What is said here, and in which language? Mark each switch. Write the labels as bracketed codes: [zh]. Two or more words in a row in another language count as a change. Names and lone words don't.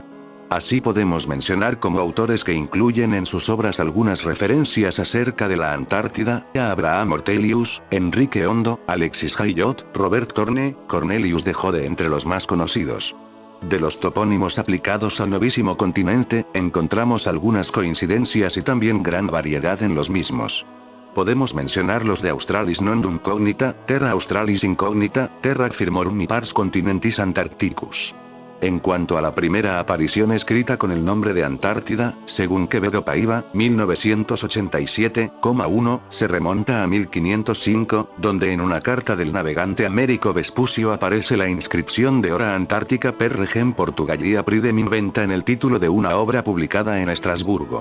[es] Así podemos mencionar como autores que incluyen en sus obras algunas referencias acerca de la Antártida, a Abraham Ortelius, Enrique Hondo, Alexis Hayot, Robert Torne, Cornelius de Jode entre los más conocidos. De los topónimos aplicados al novísimo continente, encontramos algunas coincidencias y también gran variedad en los mismos. Podemos mencionar los de Australis Nondum Cognita, Terra Australis Incognita, Terra Firmorum y Pars Continentis Antarcticus. En cuanto a la primera aparición escrita con el nombre de Antártida, según Quevedo Paiva, 1987,1, se remonta a 1505, donde en una carta del navegante Américo Vespucio aparece la inscripción de [la] Hora Antártica per Regem Portugalia Pridem inventa [es] en el título de una obra publicada en Estrasburgo.